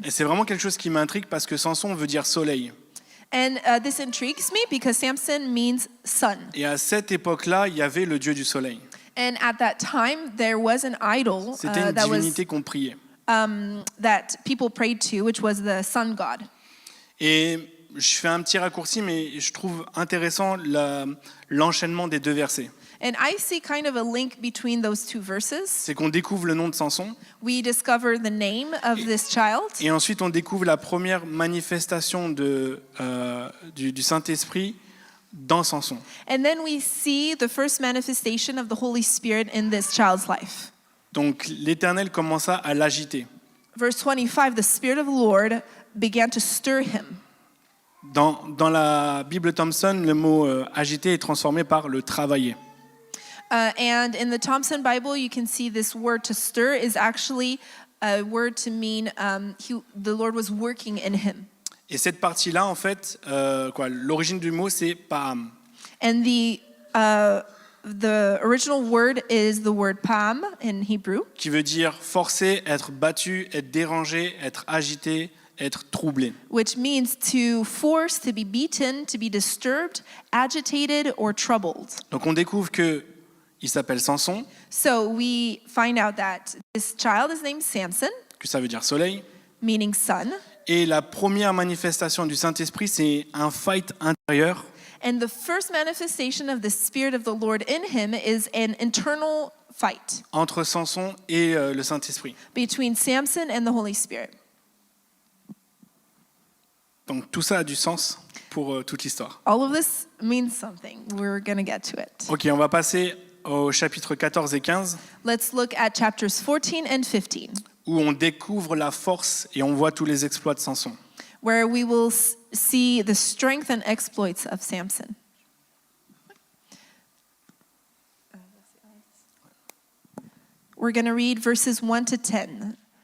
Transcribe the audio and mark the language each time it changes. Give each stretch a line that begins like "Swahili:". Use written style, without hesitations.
French: Et c'est vraiment quelque chose qui m'intrigue parce que Samson veut dire soleil.
English: And this intrigues me because Samson means sun.
French: Et à cette époque-là, il y avait le dieu du soleil.
English: And at that time, there was an idol
French: C'était une
English: that was
French: divinité qu'on priait.
English: that people prayed to, which was the sun god.
French: Et je fais un petit raccourci, mais je trouve intéressant l'enchaînement des deux versets.
English: And I see kind of a link between those two verses.
French: C'est qu'on découvre le nom de Samson,
English: We discover the name of this child,
French: et ensuite on découvre la première manifestation du Saint-Esprit dans Samson.
English: and then we see the first manifestation of the Holy Spirit in this child's life.
French: Donc l'Éternel commença à l'agiter.
English: Verse 25, the Spirit of the Lord began to stir him.
French: Dans la Bible Thompson, le mot agiter est transformé par le travailler.
English: And in the Thompson Bible, you can see this word to stir is actually a word to mean the Lord was working in him.
French: Et cette partie-là, en fait, l'origine du mot, c'est pa'am.
English: And the original word is the word pam in Hebrew,
French: Qui veut dire forcer, être battu, être dérangé, être agité, être troublé.
English: which means to force, to be beaten, to be disturbed, agitated, or troubled.
French: Donc on découvre que il s'appelle Samson,
English: So we find out that this child is named Samson,
French: que ça veut dire soleil.
English: meaning sun.
French: Et la première manifestation du Saint-Esprit, c'est un fight intérieur
English: And the first manifestation of the Spirit of the Lord in him is an internal fight
French: entre Samson et le Saint-Esprit.
English: between Samson and the Holy Spirit.
French: Donc tout ça a du sens pour toute l'histoire.
English: All of this means something. We're going to get to it.
French: Ok, on va passer au chapitre 14 et 15,
English: Let's look at chapters 14 and 15,
French: où on découvre la force et on voit tous les exploits de Samson.
English: where we will see the strength and exploits of Samson. We're going to read verses 1 to 10.